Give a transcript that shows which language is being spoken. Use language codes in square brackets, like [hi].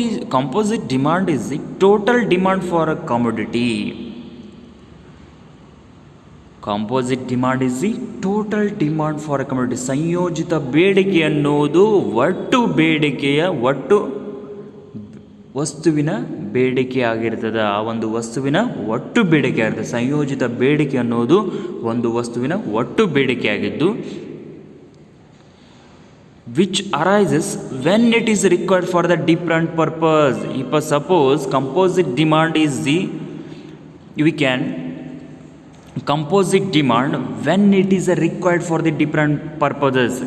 [en] Composite demand is the total demand for a commodity. Composite demand is the total demand for a commodity. [kn] ಸಂಯೋಜಿತ ಬೇಡಿಕೆ ಅನ್ನೋದು ಒಟ್ಟು ಬೇಡಿಕೆಯ ಒಟ್ಟು ವಸ್ತುವಿನ ಬೇಡಿಕೆ ಆಗಿರ್ತದೆ. ಆ ಒಂದು ವಸ್ತುವಿನ ಒಟ್ಟು ಬೇಡಿಕೆ ಆಗಿರ್ತದೆ. ಸಂಯೋಜಿತ ಬೇಡಿಕೆ ಅನ್ನೋದು ಒಂದು ವಸ್ತುವಿನ ಒಟ್ಟು ಬೇಡಿಕೆ ಆಗಿದ್ದು, [en] which arises when it is required for the different purpose. If suppose composite demand is the, we can composite demand when it is required for the different purposes.